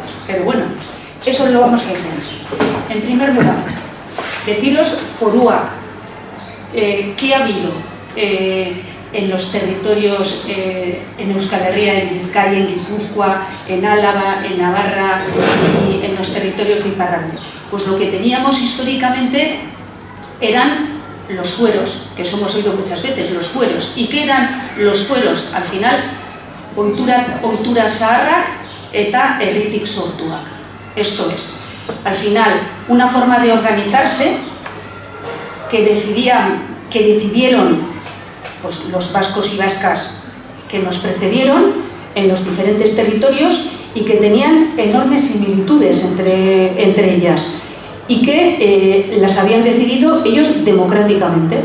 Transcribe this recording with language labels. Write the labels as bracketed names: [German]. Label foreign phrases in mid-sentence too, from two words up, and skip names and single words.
[Spanish] Pero bueno, eso lo vamos a entender. En primer lugar, deciros Forua, ¿qué ha habido en los territorios, en Euskal Herria, en Vizcaya, en Guipúzcoa, en Álava, en Navarra y en los territorios de Iparralde? Pues lo que teníamos históricamente eran los fueros, que os hemos oído muchas veces, los fueros. ¿Y qué eran los fueros? Al final, [Basque] ohitura zaharrak eta herritik sortuak. [Spanish] Esto es, al final, una forma de organizarse que decidieron pues, los vascos y vascas que nos precedieron en los diferentes territorios y que tenían enormes similitudes entre ellas, y que las habían decidido ellos democráticamente.